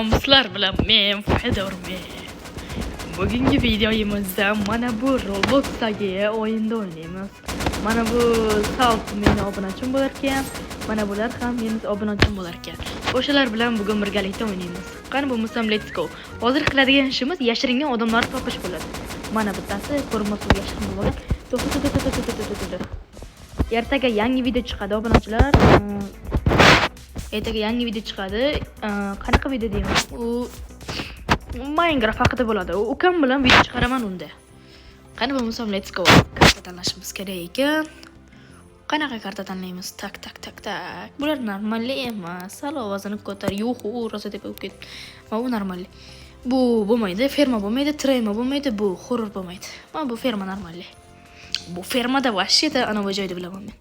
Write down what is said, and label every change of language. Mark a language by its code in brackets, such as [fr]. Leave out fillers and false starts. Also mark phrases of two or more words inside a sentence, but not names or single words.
[uz] Sizlar bilan men Fedormen. Bugungi videomizda mana bu Robloxdagi o'yinda o'ynaymiz. Mana bu Salt meni obunachim bo'lar ekan. Mana bular ham meni obunachim bo'lar ekan. O'shalar bilan bugun birgalikda o'ynaymiz. Qani bo'lmasam [en] let's go. [uz] Hozir qiladigan ishimiz yashiringan odamlarni topish bo'ladi. Mana bittasi ko'rinmasga yashirinib bo'lgan. Ertaga yangi video chiqadi obunachilar. Ertaga yangi video chiqadi. Qanaqa video deymiz? U Minecraft haqida bo'ladi. Ukam bilan video chiqaraman unda. Qani bo'lmasam [en] let's go. [uz] Karta tanlashimiz kerak ekan. Qanaqa karta tanlaymiz? Tak. Bular normalli emas. Sal ovozini ko'tar. Yo'q, rosa deb o'tib ketdi. Mana bu normalli. Bu bo'lmaydi, ferma bo'lmaydi, trema bo'lmaydi, bu horror bo'lmaydi. Mana bu ferma normalli. Bu fermada vashiyda anavi joyda bilaman men.